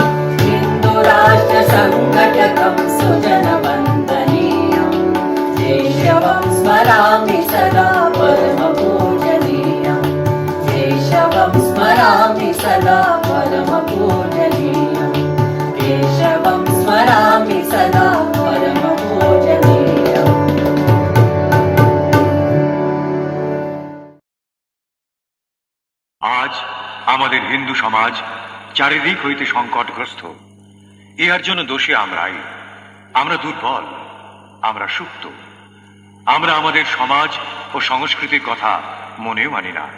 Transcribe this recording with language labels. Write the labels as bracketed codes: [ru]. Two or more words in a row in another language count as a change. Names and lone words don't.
[sa] हिन्दुराष्ट्रसंघटकं सुजनवन्दनीयम् केशवं स्मरामि सदा परमपूजनीयम्। केशवं स्मरामि सदा परमपूजनीयम्। केशवं स्मरामि सदा परमपूजनीयम्। [bn] আজ আমাদের হিন্দু সমাজ চারিদিক হইতে সংকটগ্রস্ত। ইহার জন্য দোষী আমরাই। আমরা দুর্বল, আমরা সুপ্ত, আমরা আমাদের সমাজ ও সংস্কৃতির কথা মনেও মানি না।